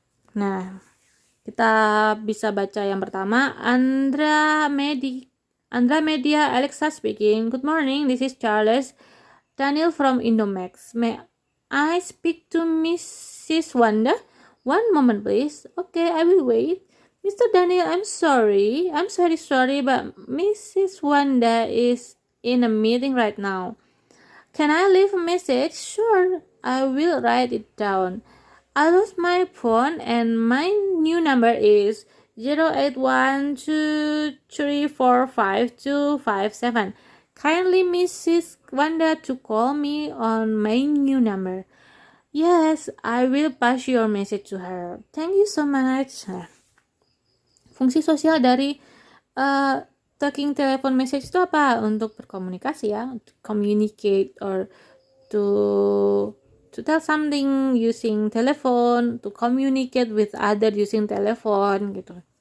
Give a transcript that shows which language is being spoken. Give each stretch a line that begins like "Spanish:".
Indonesian: Nah, kita bisa baca yang pertama.
English: Andra Media Alexa speaking. Good morning, this is Charles Daniel from Indomax. May I speak to Mrs. Wanda? One moment please. Okay, I will wait. Mr. Daniel, I'm very sorry, but Mrs. Wanda is in a meeting right now. Can I leave a message? Sure, I will write it down. I lost my phone and my new number is 0812345257. Kindly Mrs. Wanda to call me on my new number. Yes, I will pass your message to her. Thank you so much.
Indonesian: Fungsi sosial dari talking telephone message itu apa? Untuk berkomunikasi ya,
English: to communicate or to tell something using telephone,
Indonesian: to communicate with other using telephone gitu.